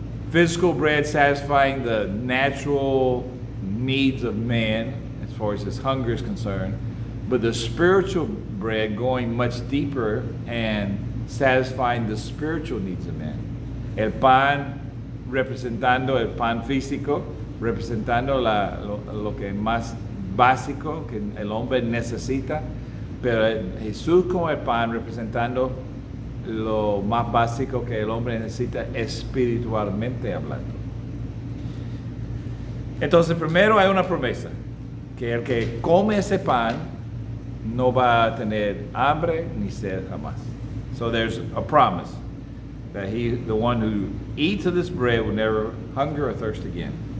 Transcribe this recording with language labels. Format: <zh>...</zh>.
<en>Physical bread satisfying the natural needs of man as far as his hunger is concerned, but the spiritual bread going much deeper and satisfying the spiritual needs of man.</en> <es>El pan representando el pan físico, representando lo que es más básico que el hombre necesita, pero Jesús como el pan representando lo más básico que el hombre necesita espiritualmente hablando. Entonces primero hay una promesa, que el que come ese pan no va a tener hambre ni sed jamás.</es> <en>So there's a promise that the one who eats of this bread will never hunger or thirst again.</en>